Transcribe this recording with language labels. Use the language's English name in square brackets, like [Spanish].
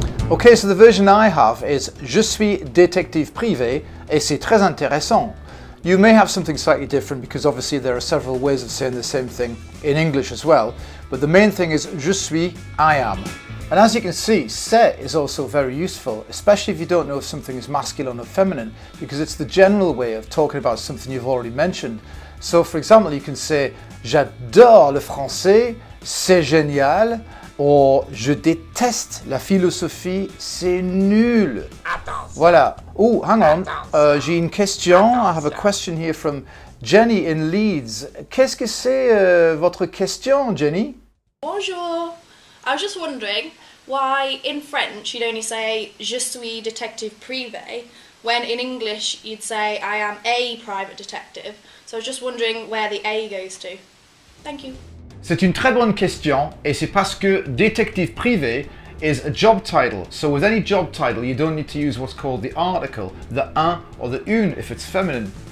[English] Okay, so the version I have is [French] Je suis détective privé et c'est très intéressant. [English] You may have something slightly different because obviously there are several ways of saying the same thing in English as well, but the main thing is [French] Je suis, [English] I am. And as you can see, c'est is also very useful, especially if you don't know if something is masculine or feminine, because it's the general way of talking about something you've already mentioned. So for example, you can say [French] J'adore le français, c'est génial, or je déteste la philosophie, c'est nul. Voilà. [English] Oh, hang on. [French] J'ai une question. [English] I have a question here from Jenny in Leeds. [French] Qu'est-ce que c'est votre question, Jenny? Bonjour. [English] I was just wondering why in French you'd only say [French] Je suis détective privé, [English] when in English you'd say I am a private detective. So I was just wondering where the A goes to. Thank you. [French] C'est une très bonne question et c'est parce que détective privé [English] is a job title. So with any job title you don't need to use what's called the article, the un or the une if it's feminine.